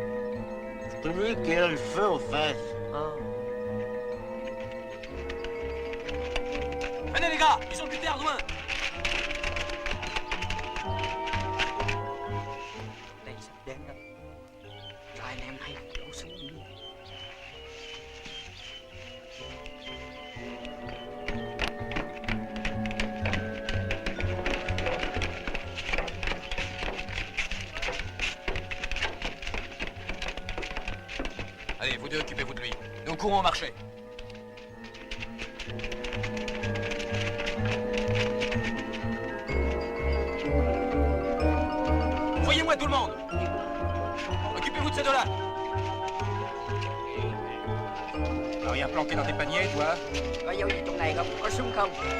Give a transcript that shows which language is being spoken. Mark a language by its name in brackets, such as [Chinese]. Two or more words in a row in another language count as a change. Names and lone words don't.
[French] Je te dis qu'il a le feu aux fesses. Venez les gars, ils ont du terre loin. [Vietnamese] Đây sắp đến đó. Cho anh em hay đổ xuống đi. [French] Allez, vous deux, occupez-vous de lui. Nous courons au marché. Voyez-moi tout le monde. Occupez-vous de ces deux-là. Alors, rien planqué dans tes paniers, toi? [Vietnamese] Có dấu gì trong này không? Có súng không?